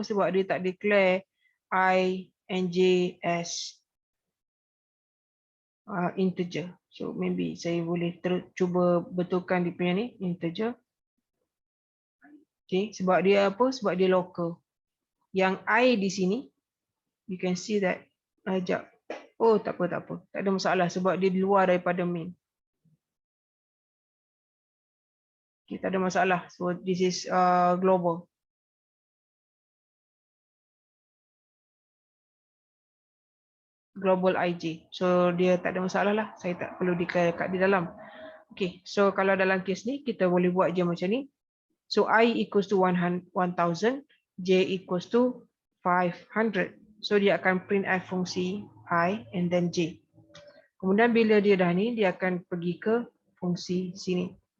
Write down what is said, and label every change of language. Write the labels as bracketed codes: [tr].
[ms] Sebab dia tak declare [en] I and J as integer. [ms] So maybe saya boleh cuba betulkan dia punya ni integer. Okay, sebab dia apa? Sebab dia local. Yang I di sini, [en] you can see that. [ms] Sekejap. Oh, tak apa. Tak ada masalah sebab dia di luar daripada main. Okay, tak ada masalah. [en] So this is global. [ms] Global IJ. So dia tak ada masalah lah. Saya tak perlu declare kat di dalam. Okay, so kalau dalam kes ni kita boleh buat je macam ni. [en] So I equals to 1000, J equals to 500. [ms] So dia akan print F fungsi I and then J. Kemudian bila dia dah ni, dia akan pergi ke fungsi sini.